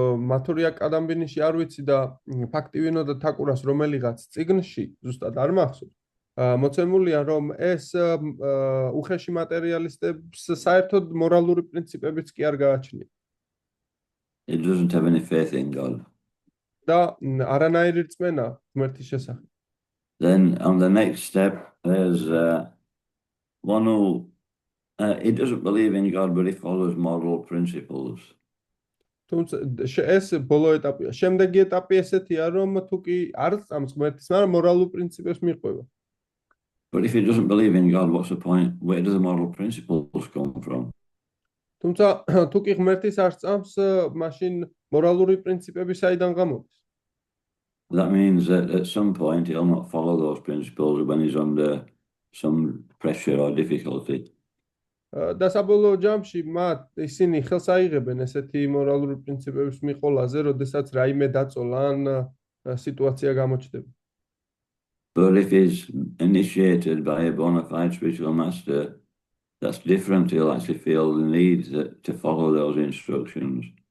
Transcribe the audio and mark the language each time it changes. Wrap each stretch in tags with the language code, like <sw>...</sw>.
<ka>მათურია კადამბინიში არ ვიცი და ფაქტივინოდა თაკურას რომელიღაც წიგნში ზუსტად არ მახსოვს. მოცემულია რომ ეს უხეში მატერიალისტებს საერთოდ მორალური პრინციპებიც კი არ გააჩნია.</ka> <en>It doesn't have any faith in God.</en> <ka>და არანაირი რწმენა ღმერთის შესახებ.</ka> <en>Then on the next step, there's one who he doesn't believe in God, but he follows moral principles.</en> <ka>თუმცა ეს ბოლო ეტაპია. შემდეგი ეტაპი ესეთია, რომ თუ კი არ წამს ღმერთის, მაგრამ მორალურ პრინციპებს მიყვება.</ka> <en>But if he doesn't believe in God, what's the point? Where do the moral principles come from?</en> <ka>თუმცა თუ კი ღმერთის არ წამს, მაშინ მორალური პრინციპები საიდან გამოდის?</ka> <en>That means that at some point he'll not follow those principles when he's under some pressure or difficulty.</en> <ka>და საბოლოო ჯამში ისინი ხელს აიღებენ ესეთი მორალური პრინციპების მიყოლაზე, როდესაც რაიმე დაწოლა ან სიტუაცია გამოჩნდება.</ka> <en>But if he's initiated by a bona fide spiritual master, that's different. He'll actually feel the need to follow those instructions.</en>